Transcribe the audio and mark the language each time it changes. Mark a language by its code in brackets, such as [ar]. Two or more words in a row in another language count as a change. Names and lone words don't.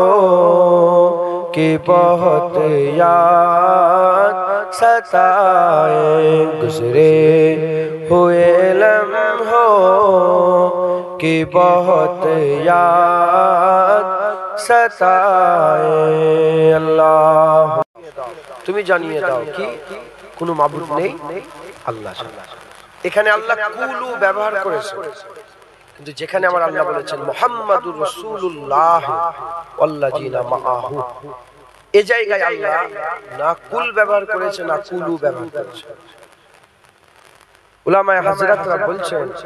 [ur] کی بہت یاد ستائے گزرے ہوئے لمحوں کی بہت یاد ستائے اللہ تمہیں جانیے দাও [bn] কি কোনো মাবুদ নেই আল্লাহ এখানে আল্লাহ কুলু ব্যবহার করেছে কিন্তু যেখানে আমার আল্লাহ বলেছেন [ar] محمد رسول الله والذين معه [bn] এই জায়গায় আল্লাহ না কুল ব্যবহার করেছে না কুলু ব্যবহার করেছে উলামায়ে হযরতরা বলছেন